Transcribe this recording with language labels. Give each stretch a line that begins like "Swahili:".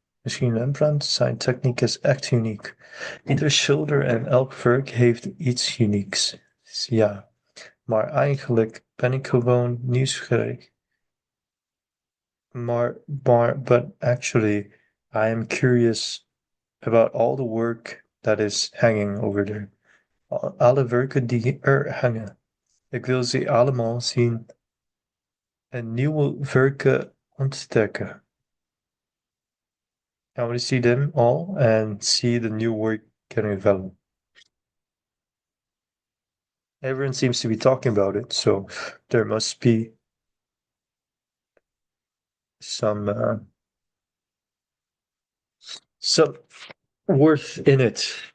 Dutch: Misschien Rembrandt, zijn techniek is echt uniek. Ieder schilder en elk werk heeft iets unieks. Ja, maar eigenlijk ben ik gewoon nieuwsgierig.
English: But actually, I am curious about all the work that is hanging over there.
Dutch: Alle werken die er hangen. Ik wil ze allemaal zien en nieuwe werken ontdekken.
English: I want to see them all and see the new work getting developed. Everyone seems to be talking about it, so there must be some some worth in it.